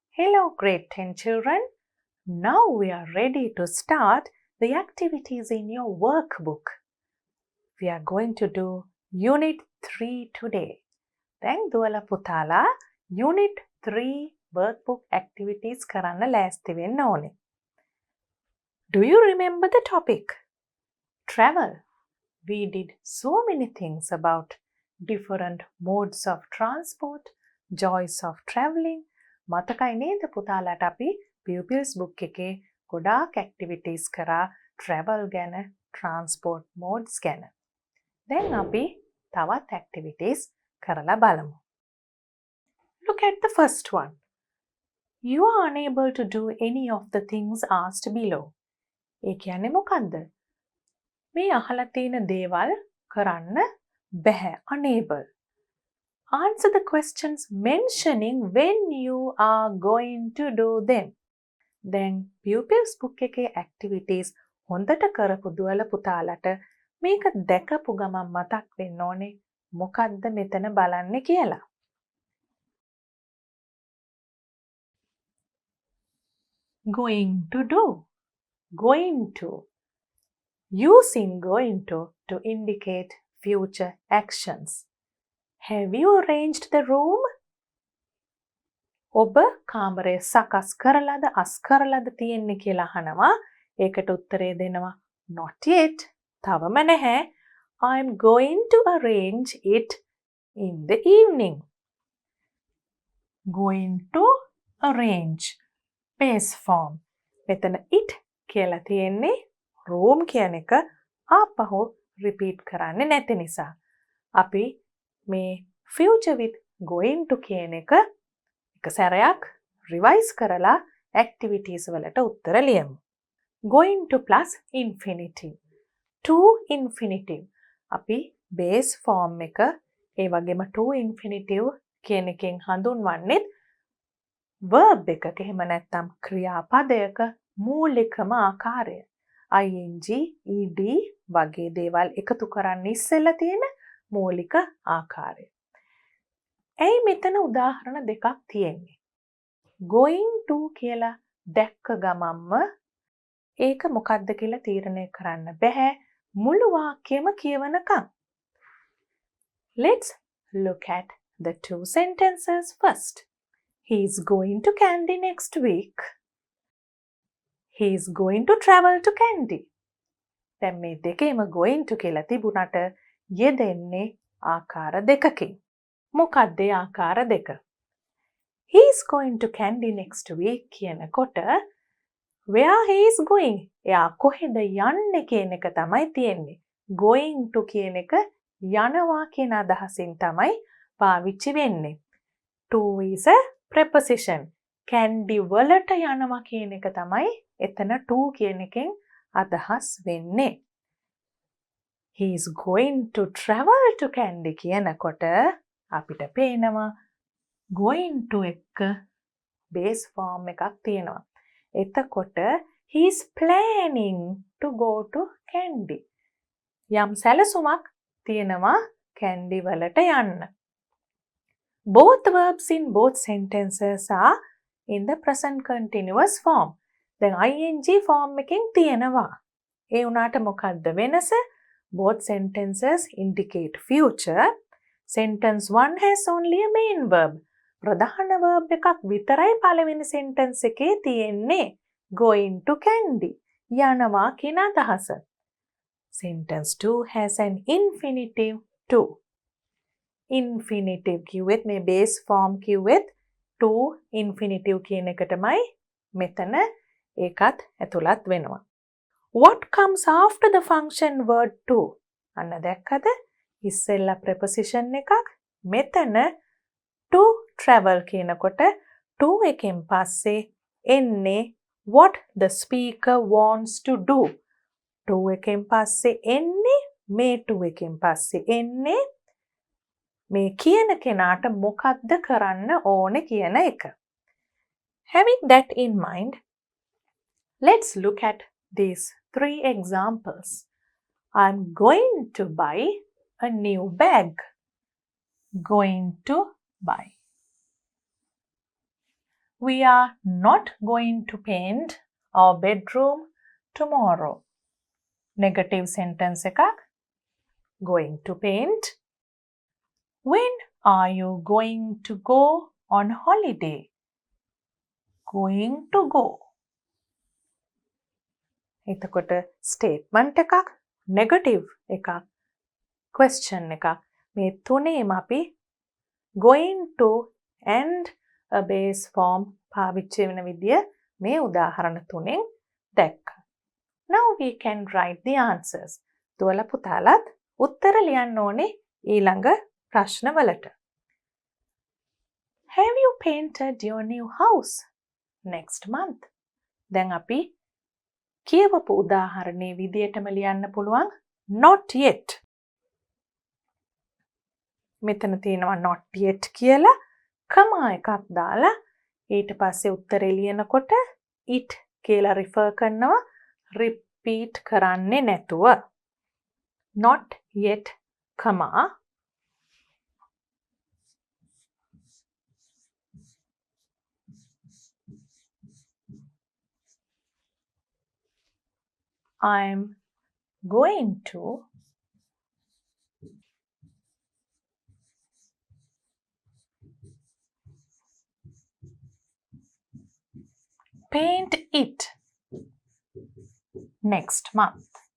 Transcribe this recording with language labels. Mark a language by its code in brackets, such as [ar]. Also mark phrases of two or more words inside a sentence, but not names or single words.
[en] Hello, grade 10 children. Now we are ready to start the activities in your workbook. We are going to do Unit 3 today. [si] දැන් දුවලා පුතාලා [en] Unit 3 workbook activities [si] කරන්න ලෑස්ති වෙන්න ඕනේ. [en] Do you remember the topic? Travel. We did so many things about different modes of transport, joys of traveling. [si] මතකයි නේද පුතාලාට අපි Pupils book එකේ ගොඩාක් activities කරා travel ගැන, [en] transport modes [si] ගැන. දැන් අපි තවත් activities කරලා බලමු. [en] Look at the first one. You are unable to do any of the things asked below. [si] ඒ කියන්නේ මොකක්ද? මේ අහලා තියෙන දේවල් කරන්න බැහැ. [en] Unable. Answer the questions mentioning when you are going to do them. [si] දැන් Pupils book එකේ activities හොඳට කරපු දුවල පුතාලට මේක දැකපු ගමන් මතක් වෙන්න ඕනේ මොකද්ද මෙතන බලන්නේ කියලා. [en] Going to do. Going to. Using going to indicate future actions. Have you arranged the room? [si] ඔබ කාමරය සකස් කරලාද අස්කරලාද තියෙන්නේ කියලා අහනවා. ඒකට උත්තරේ දෙනවා [en] not yet. [si] තවම නැහැ. [en] I'm going to arrange it in the evening. Going to arrange. Base form. [si] මෙතන it කියලා තියෙන්නේ room කියන එක ආපහු repeat කරන්නේ නැති නිසා. අපි මේ [en] future with going to [si] කියන එක සැරයක් රිවයිස් කරලා activities වලට උත්තර ලියමු. [en] Going to plus infinitive. To infinitive. [si] අපි [en] base form [si] එක ඒ වගේම [en] to infinitive [si] කියන එකෙන් හඳුන්වන්නේ verb එකක එහෙම නැත්නම් ක්‍රියාපදයක මූලිකම ආකාරය. ing, ed වගේ දේවල් එකතු කරන්න ඉස්සෙල්ලා තියෙන මූලික ආකාරය. ඇයි මෙතන උදාහරණ දෙකක් තියෙන්නේ? [en] going to [si] කියලා දැක්ක ගමන්ම ඒක මොකක්ද කියලා තීරණය කරන්න බැහැ මුළු වාක්‍යෙම කියවනකම්. [en] Let's look at the two sentences first. He is going to Kandy next week. He is going to travel to Kandy. [si] දැන් මේ දෙකේම [en] going to [si] කියලා තිබුණට යෙදෙන්නේ ආකාර දෙකකින්. මොකක්ද ඒ ආකාර දෙක? [en] He is going to Kandy next week කියනකොට where he is going? [si] එයා කොහෙද යන්නේ කියන එක තමයි තියෙන්නේ. [en] Going to [si] කියන එක යනවා කියන අදහසින් තමයි පාවිච්චි වෙන්නේ. [en] To is a preposition. [si] Kandy වලට යනවා කියන එක තමයි එතන to කියන එකෙන් අදහස් වෙන්නේ. [en] He is going to travel to Kandy [si] කියනකොට අපිට පේනවා [en] going to [si] එක [en] base form [si] එකක් තියෙනවා. [en] එතකොට he is planning to go to Kandy. [si] යම් සැලසුමක් තියෙනවා Kandy වලට යන්න. [en] Both verbs in both sentences are in the present continuous form. [si] දැන් [en] ing form [si] එකෙන් තියෙනවා. ඒ උනාට මොකක්ද වෙනස? [en] Both sentences indicate future. Sentence 1 has only a main verb. [si] ප්‍රධාන verb එකක් විතරයි පළවෙනි sentence එකේ තියෙන්නේ. [en] Going to Kandy. [si] යනවා කියන අදහස. [en] Sentence 2 has an infinitive to. [si] Infinitive කිව්වෙත් මේ [en] base form [si] කිව්වෙත් [en] to infinitive [si] කියන එකටමයි මෙතන ඒකත් ඇතුළත් වෙනවා. [en] What comes after the function word to? [si] අන්න දැක්කද? ඉස්සෙල්ලා [en] preposition [si] එකක් මෙතන [en] to travel කියනකොට to [si] එකෙන් පස්සේ එන්නේ [en] what the speaker wants to do. [si] to එකෙන් පස්සේ එන්නේ මේ to එකෙන් පස්සේ එන්නේ මේ කියන කෙනාට මොකක්ද කරන්න ඕනේ කියන එක. [en] Having that in mind, let's look at these 3 examples. I'm going to buy a new bag. Going to buy. We are not going to paint our bedroom tomorrow. Negative sentence එකක්. Going to paint. When are you going to go on holiday? Going to go. [si] එතකොට statement එකක්, negative එකක්, question එකක්. මේ තුනේම අපි [en] going to and a base form [si] පාවිච්චි වෙන විදිය මේ උදාහරණ තුනෙන් දැක්ක. [en] Now we can write the answers. [si] දුවලා පුතාලත් උත්තර ලියන්න ඕනේ ඊළඟ ප්‍රශ්නවලට. [en] Have you painted your new house next month? [si] දැන් අපි කියවපු උදාහරණයේ විදියටම ලියන්න පුළුවන් [en] not yet. [si] මෙතන තියෙනවා [en] not yet [si] කියලා කමා එකක් දාලා ඊට පස්සේ උත්තරේ ලියනකොට it කියලා refer කරනවා repeat කරන්නේ නැතුව. [en] Not yet, comma. I'm going to paint it next month.